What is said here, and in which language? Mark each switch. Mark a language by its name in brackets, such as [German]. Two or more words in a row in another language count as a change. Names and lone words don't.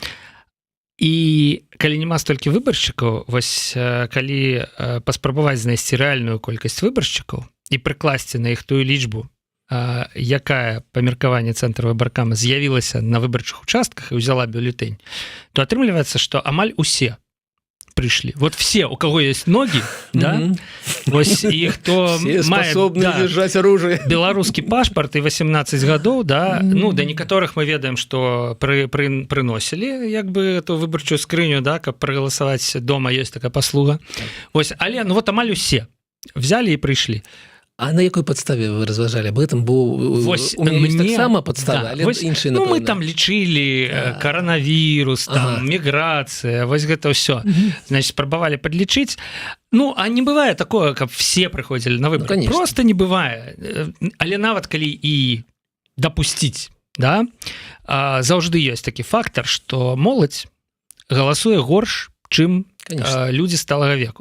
[Belarusian] І калі няма столькі выбаршчыкаў, вось калі паспрабаваць знайсці рэальную колькасць выбаршчыкаў і прыкласці на іх тую лічбу, якая па меркаванні Цэнтра Выбаркама з'явілася на выбарчых участках і ўзяла бюлетэнь, то атрымліваецца, што амаль усе прыйшлі. [Russian] Вот все, у кого есть ноги, [Belarusian] да, вось і хто мае [Russian] держаць оружие, [Belarusian] беларускі пашпарт і 18 гадоў, да, ну, да некаторых мы ведаем, што прыносілі як бы эту выбарчую скрыню, да, каб прагаласаваць дома, ёсць такая паслуга. Вось, але ну вот амаль усе взяли і прыйшлі. А на якой падставе вы разважалі? [Russian] Об этом [Belarusian] быў у мяне таксама падстава, але іншыя, напэўна. Ну, мы там лічылі каранавірус, там, міграцыя, вось гэта ўсё. Значит, спрабавалі падлічыць. Ну, а не бывае такое, каб все прыходзілі на выборы. Просто не бывае. Але нават калі і дапусціць, да, заўжды ёсць такі фактар, што моладзь галасуе горш, чым людзі сталага веку.